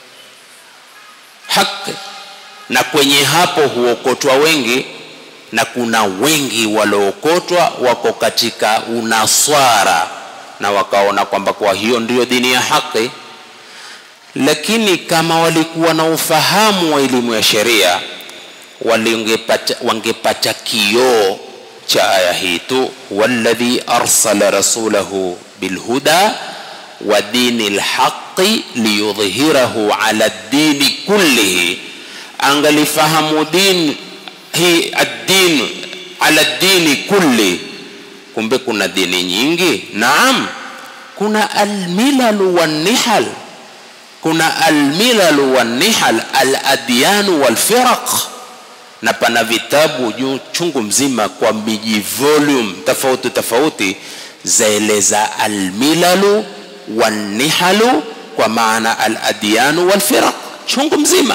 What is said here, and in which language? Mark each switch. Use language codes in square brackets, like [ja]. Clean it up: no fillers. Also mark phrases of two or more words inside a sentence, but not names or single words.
[sw] haki, na kwenye hapo huokotwa wengi, na kuna wengi waliookotwa wako katika unaswara na wakaona kwamba kwa hiyo ndio dini ya haki. Lakini kama walikuwa na ufahamu wa elimu ya sheria, wangepata kioo cha aya hii tu, [ar] الذي أرسل رسوله بالهدى ودين الحق ليظهره على الدين كله. [sw] Angalifahamu din hii [ar] الدين على الدين كل, [sw] kumbe kuna dini nyingi. Naam, kuna [ar] الملل والنحل, [sw] kuna [ar] الملل والنحل, الأديان والفرق, [sw] na pana vitabu chungu mzima kwa miji volume tofauti zaeleza [ar] الملل والنحل, [sw] kwa maana [ar] الأديان والفرق [sw] chungu mzima.